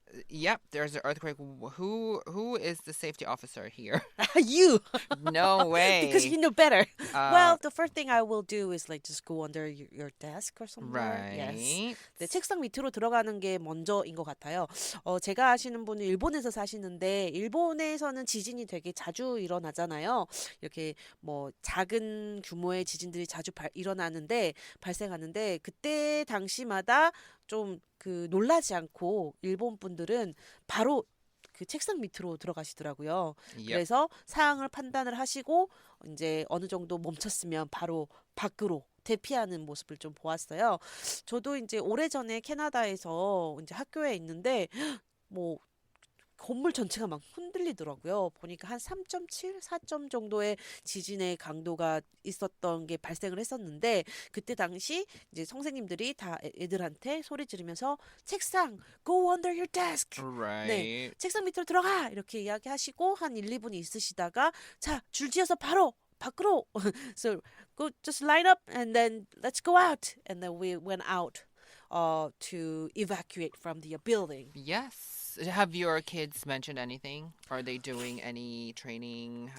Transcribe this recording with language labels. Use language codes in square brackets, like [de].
[en] Yep, there's an earthquake. Who is the safety officer here? You! No way. Because you know better. Uh, Well, the first thing I will do is like just go under your desk or somewhere. Yes. right. [ko] 네, 책상 밑으로 들어가는 게 먼저인 것 같아요. 제가 아시는 분은 일본에서 사시는데 일본에서는 지진이 되게 자주 일어나잖아요. 이렇게 뭐 작은 규모의 지진들이 자주 일어나는데 발생하는데 그때 당시마다 좀 그 놀라지 않고 일본 분들은 바로 그 책상 밑으로 들어가시더라고요. [en] Yep. [ko] 그래서 상황을 판단을 하시고 이제 어느 정도 멈췄으면 바로 밖으로 대피하는 모습을 좀 보았어요. 저도 이제 오래전에 캐나다에서 이제 학교에 있는데 뭐 건물 전체가 막 흔들리더라고요. 보니까 한 3.7, 4점 정도의 지진의 강도가 있었던 게 발생을 했었는데 그때 당시 이제 선생님들이 다 애들한테 소리 지르면서 책상 [en] go under your desk. [ko] 네, [en] Right. [ko] 책상 밑으로 들어가 이렇게 이야기하시고 한 1, 2분이 있으시다가 자, 줄지어서 바로 밖으로 [en] so go just line up and then let's go out and then we went out to evacuate from the building. Yes. Have your kids mentioned anything? Are they doing any training?